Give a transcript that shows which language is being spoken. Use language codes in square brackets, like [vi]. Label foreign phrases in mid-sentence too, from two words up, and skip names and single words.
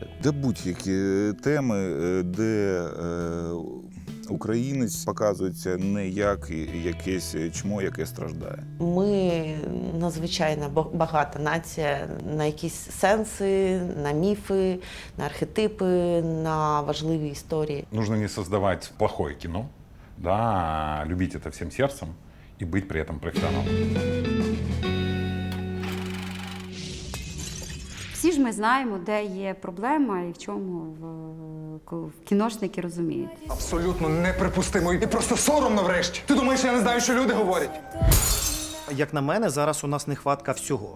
[uk] Де будь-які теми, де українець показується не як якесь чмо, яке страждає. Ми надзвичайно багата нація на якісь сенси, на міфи, на архетипи, на важливі історії. [ru] Нужно не создавать плохое кино, да, а любить это всем сердцем и быть при этом профессионалом. [uk] Всі ж ми знаємо, де є проблема і в чому кіношники розуміють. Абсолютно неприпустимо і просто соромно врешті. Ти думаєш, я не знаю, що люди говорять? Як на мене, зараз у нас нехватка всього.